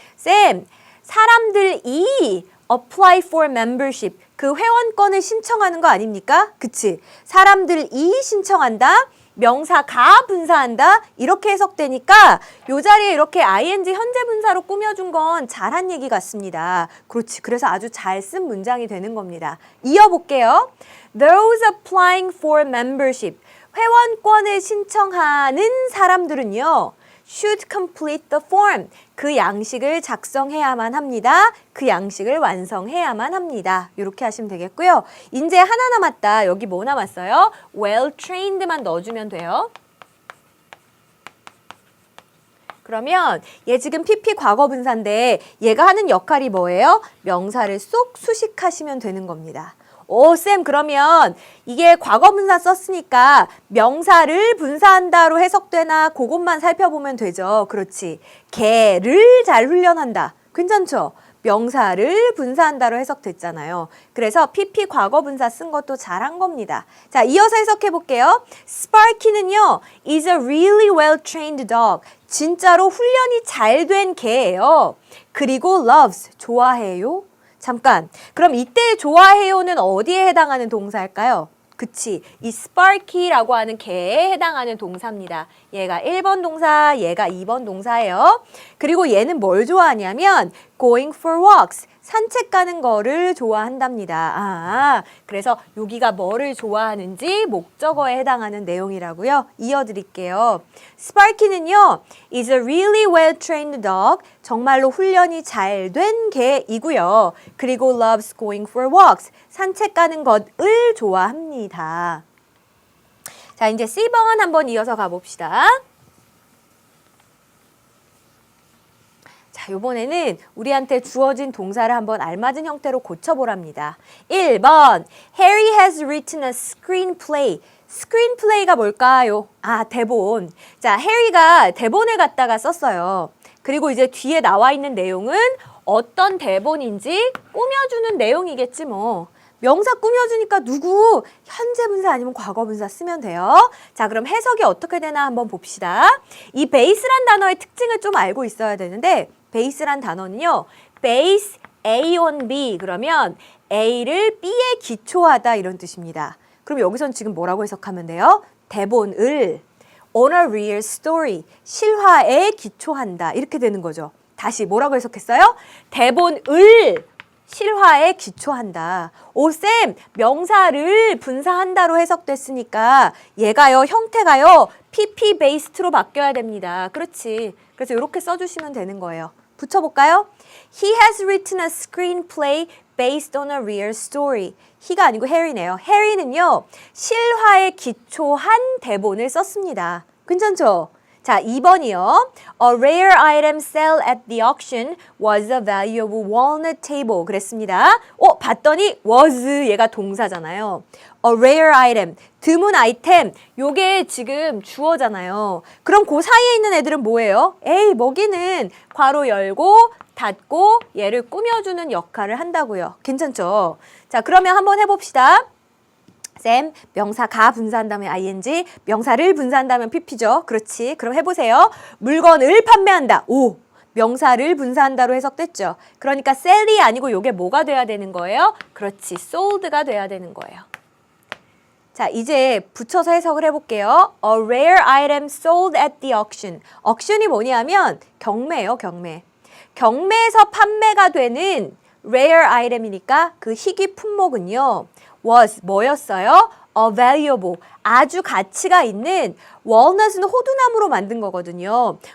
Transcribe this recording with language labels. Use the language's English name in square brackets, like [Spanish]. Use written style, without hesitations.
[Korean] 쌤, 사람들이 [English] apply for membership, [Korean] 그 회원권을 신청하는 거 아닙니까? 그치? 사람들이 신청한다? 명사가 분사한다 이렇게 해석되니까 요 자리에 이렇게 ing 현재 분사로 꾸며준 건 잘한 얘기 같습니다. 그렇지. 그래서 아주 잘 쓴 문장이 되는 겁니다. 이어볼게요. [English] Those applying for membership. [Korean] 회원권을 신청하는 사람들은요. [English] should complete the form. [Korean] 그 양식을 작성해야만 합니다. 그 양식을 완성해야만 합니다. 이렇게 하시면 되겠고요. 이제 하나 남았다. 여기 뭐 남았어요? [English] well trained [Korean] 만 넣어주면 돼요. 그러면 얘 지금 PP 과거분사인데 얘가 하는 역할이 뭐예요? 명사를 쏙 수식하시면 되는 겁니다. 오, 쌤, 그러면 이게 과거분사 썼으니까 명사를 분사한다로 해석되나 그것만 살펴보면 되죠. 그렇지. 걔를 잘 훈련한다. 괜찮죠? 명사를 분사한다로 해석됐잖아요. 그래서 PP 과거분사 쓴 것도 잘한 겁니다. 자, 이어서 해석해 볼게요. [English] Sparky는요, is a really well-trained dog. [Korean] 진짜로 훈련이 잘 된 개예요. 그리고 loves, 좋아해요. 잠깐, 그럼 이때 좋아해요는 어디에 해당하는 동사일까요? 그치, 이 Sparky라고 하는 개에 해당하는 동사입니다. 얘가 1번 동사, 얘가 2번 동사예요. 그리고 얘는 뭘 좋아하냐면 [English] going for walks, [Korean] 산책 가는 거를 좋아한답니다. 아, 그래서 여기가 뭐를 좋아하는지 목적어에 해당하는 내용이라고요. 이어드릴게요. [English] Sparky는요, is a really well-trained dog. [Korean] 정말로 훈련이 잘 된 개이고요. [English] 그리고 loves going for walks. [Korean] 산책 가는 것을 좋아합니다. 자, 이제 C번 한번 이어서 가봅시다. 자, 이번에는 우리한테 주어진 동사를 한번 알맞은 형태로 고쳐보랍니다. [English] 1번, Harry has written a screenplay. [Korean] 스크린플레이가 뭘까요? 아, 대본. 자, 해리가 대본을 갖다가 썼어요. 그리고 이제 뒤에 나와 있는 내용은 어떤 대본인지 꾸며주는 내용이겠지 뭐. 명사 꾸며주니까 누구? 현재 분사 아니면 과거 분사 쓰면 돼요. 자, 그럼 해석이 어떻게 되나 한번 봅시다. 이 베이스란 단어의 특징을 좀 알고 있어야 되는데 베이스란 단어는요. [English] base A on B [Korean] 그러면 A를 B에 기초하다 이런 뜻입니다. 그럼 여기선 지금 뭐라고 해석하면 돼요? 대본을 [English] on a real story, [Korean] 실화에 기초한다 이렇게 되는 거죠. 다시 뭐라고 해석했어요? 대본을 실화에 기초한다. 오, 쌤, 명사를 분사한다로 해석됐으니까 얘가요, 형태가요, PP 베이스로 바뀌어야 됩니다. 그렇지. 그래서 이렇게 써주시면 되는 거예요. 붙여볼까요? [English] He has written a screenplay based on a real story. [Korean] he가 아니고 Harry네요. Harry는요, 실화에 기초한 대본을 썼습니다. 괜찮죠? 자, 2번이요. [English] A rare item sell at the auction was a valuable walnut table. [Korean] 그랬습니다. 봤더니 was 얘가 동사잖아요. A rare item, 드문 아이템. 요게 지금 주어잖아요. 그럼 그 사이에 있는 애들은 뭐예요? 에이, 먹이는 괄호 열고 닫고 얘를 꾸며주는 역할을 한다고요. 괜찮죠? 자, 그러면 한번 해봅시다. 쌤, 명사가 분사한다면 ing, 명사를 분사한다면 pp죠. 그렇지. 그럼 해보세요. 물건을 판매한다. 오, 명사를 분사한다로 해석됐죠. 그러니까 sell이 아니고 요게 뭐가 돼야 되는 거예요? 그렇지. sold가 돼야 되는 거예요. 자, 이제 붙여서 해석을 해볼게요. [English] A rare item sold at the auction. [Korean] auction이 뭐냐면 경매예요, 경매. 경매에서 판매가 되는 [English] rare item [Korean] 이니까 그 희귀 품목은요. was 뭐였어요? [English] A valuable, [Korean] 아주 가치가 있는 walnut은 호두나무로 만든 거거든요.